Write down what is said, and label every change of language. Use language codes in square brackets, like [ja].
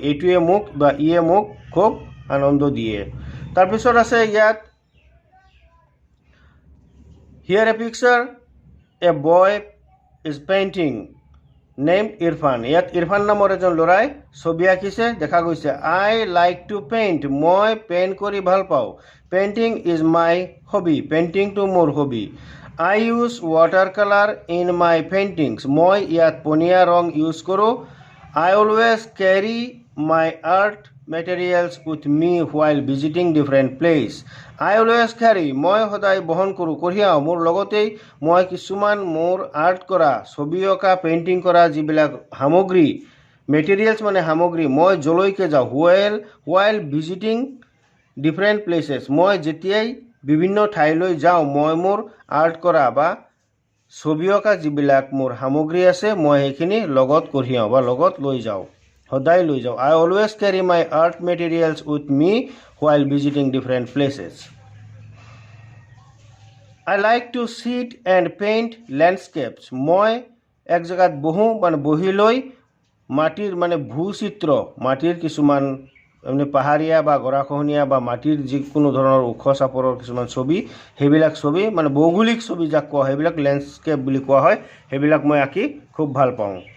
[as] এইটোৱে মোক বা ইয়ে মোক খুব আনন্দ দিয়ে তাৰপিছত আছে ইয়াত [en] Here a picture a boy is painting named Irfan. [as] ইয়াত ইৰফান নামৰ এজন ল'ৰাই ছবি আঁকিছে দেখা গৈছে [en] I like to paint. [as] মই পেইণ্ট কৰি ভাল পাওঁ [en] Painting is my hobby. [as] পেইণ্টিংটো মোৰ hobby [en] I use watercolor in my paintings. [as] মই ইয়াত পনীয়া ৰং ইউজ কৰোঁ. [en] I always carry my art materials with me while visiting different place. I always carry [as] মই সদায় বহন কৰোঁ কঢ়িয়াওঁ মোৰ লগতেই মই কিছুমান মোৰ আৰ্ট কৰা ছবি অঁকা পেইণ্টিং কৰা যিবিলাক সামগ্ৰী মেটেৰিয়েলছ মানে সামগ্ৰী মই যলৈকে যাওঁ [en] while visiting different places. [as] মই যেতিয়াই বিভিন্ন ঠাইলৈ যাওঁ মই মোৰ আৰ্ট কৰা বা ছবি অঁকা যিবিলাক মোৰ সামগ্ৰী আছে মই সেইখিনি লগত কঢ়িয়াওঁ বা লগত লৈ যাওঁ সদায় লৈ যাওঁ. [en] I always carry my art materials with me while visiting different places. I like to sit and paint landscapes. [as] মই এক জেগাত বহোঁ মানে বহি লৈ মাটিৰ মানে ভূচিত্ৰ মাটিৰ কিছুমান মানে পাহাৰীয়া বা গৰাখহনীয়া বা মাটিৰ যিকোনো ধৰণৰ ওখ চাপৰৰ কিছুমান ছবি সেইবিলাক ছবি মানে ভৌগোলিক ছবি যাক কোৱা হয় সেইবিলাক লেণ্ডস্কেপ বুলি কোৱা হয় সেইবিলাক মই আঁকি খুব ভাল পাওঁ.